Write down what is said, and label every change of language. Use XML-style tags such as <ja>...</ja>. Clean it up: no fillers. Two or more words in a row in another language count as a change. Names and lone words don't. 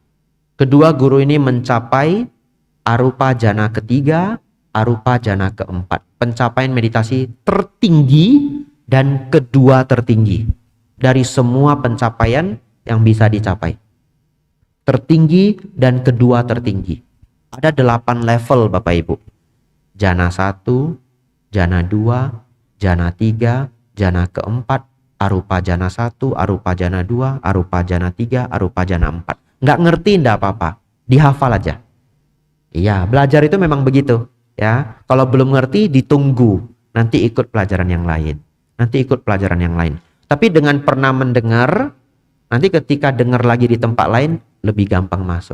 <id>Kedua guru ini mencapai</id> <pi>arupa jana</pi> <id>ketiga,</id> <pi>arupa jana</pi> <id>keempat. Pencapaian meditasi tertinggi dan kedua tertinggi dari semua pencapaian yang bisa dicapai. Tertinggi dan kedua tertinggi. Ada 8 level Bapak Ibu. Jana 1, jana 2, jana 3, jana keempat,</id> <pi>arupa jana</pi> <id>1,</id> <pi>arupa jana</pi> <id>2,</id> <pi>arupa jana</pi> <id>3,</id> <pi>arupa jana</pi> <id>4. Nggak ngerti enggak apa-apa, dihafal aja. Iya, belajar itu memang begitu ya. Kalau belum ngerti ditunggu, nanti ikut pelajaran yang lain. Nanti ikut pelajaran yang lain. Tapi dengan pernah mendengar, nanti ketika dengar lagi di tempat lain lebih gampang masuk.</id>